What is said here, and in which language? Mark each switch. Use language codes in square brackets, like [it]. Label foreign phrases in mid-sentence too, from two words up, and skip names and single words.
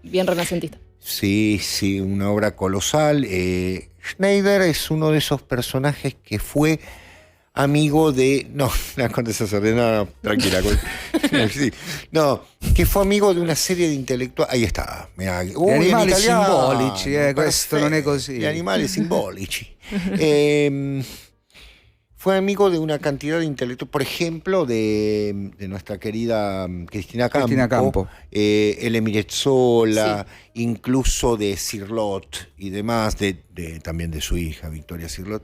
[es] Bien renacentista. sí, una obra colosal. Schneider es uno de esos personajes que fue amigo de... No, la Condesa Sardina, no, tranquila. Sí, no, que fue amigo de una serie de intelectuales... Ahí está. Mirá, [it] Gli animali [es] en italiano, [it] simbolici, questo non è così. Gli animali simbolici. [es] Fue amigo de una cantidad de intelectuales, por ejemplo, de nuestra querida Cristina Campo. L. Mirezola, incluso de Cirlot y demás, también de su hija, Victoria Cirlot.